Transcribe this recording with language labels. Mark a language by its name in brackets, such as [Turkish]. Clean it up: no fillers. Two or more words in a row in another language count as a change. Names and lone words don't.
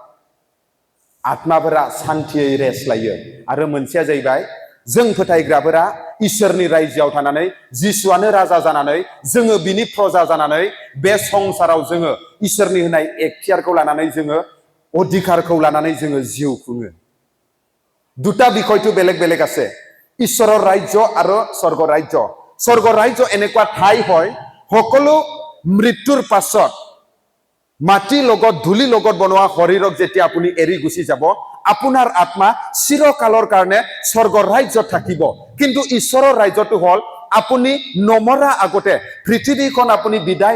[Bodo] आत्माफोरा शान्तियै रेस्ट लायो आरो मोनसेया जाहैबाय जों फोथायग्राफोरा इसोरनि रायजोआव थानानै जिसुआनो राजा जानानै जोङो बिनि प्रजा जानानै बे संसाराव जोङो इसोरनि होनाय एखतियारखौ लानानै जोङो अधिकारखौ लानानै जोङो जिउ खुङो [Assamese] দুটা বিষয়টো বেলেগ বেলেগ আছে ঈশ্বৰৰ ৰাজ্য আৰু স্বৰ্গ ৰাজ্য এনেকুৱা ঠাই হয় সকলো মৃত্যুৰ পাছত মাটি লগত ধুলি লগত বনোৱা শৰীৰক যেতিয়া আপুনি এৰি গুচি যাব আপোনাৰ আত্মা চিৰকালৰ কাৰণে স্বৰ্গ ৰাজ্যত থাকিব কিন্তু ঈশ্বৰৰ ৰাজ্যটো হল আপুনি নমৰা আগতে পৃথিৱীখন আপুনি বিদায়